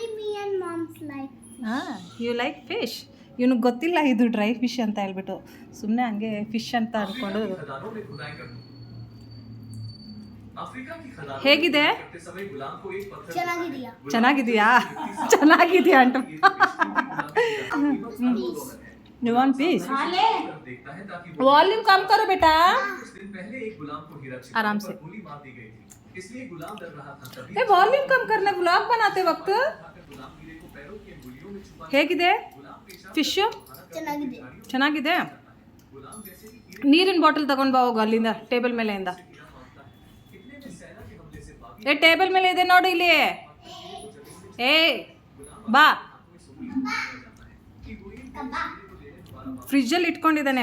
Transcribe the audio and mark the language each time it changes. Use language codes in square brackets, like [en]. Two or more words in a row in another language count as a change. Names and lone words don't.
[en] Haan, you like fish. [kn] ಇವನಿಗೆ ಗೊತ್ತಿಲ್ಲ ಇದು [en] dry fish [kn] ಅಂತ ಹೇಳ್ಬಿಟ್ಟು ಸುಮ್ಮನೆ ಹಂಗೆ ಫಿಶ್ ಅಂತ ಅಂದ್ಕೊಂಡು. ಹೇಗಿದೆ? ಚೆನ್ನಾಗಿದೆಯಾ ಚೆನ್ನಾಗಿದೆಯಾ ಅಂತ. [en] You want peace? [hi] वॉल्यूम कम करो बेटा, आराम से. ये वॉल्यूम कम करना व्लॉग बनाते वक्त. [kn] ಹೇಗಿದೆ ಫಿಶ್? ಚೆನ್ನಾಗಿದೆ. ನೀರಿನ ಬಾಟಲ್ ತಗೊಂಡು ಬಾ ಹೋಗು ಅಲ್ಲಿಂದ, ಟೇಬಲ್ ಮೇಲೆಯಿಂದ. ಟೇಬಲ್ ಮೇಲೆ ಇದೆ ನೋಡಿ ಇಲ್ಲಿ. ಬಾ, ಫ್ರಿಜ್ಜಲ್ಲಿ ಇಟ್ಕೊಂಡಿದ್ದಾನೆ.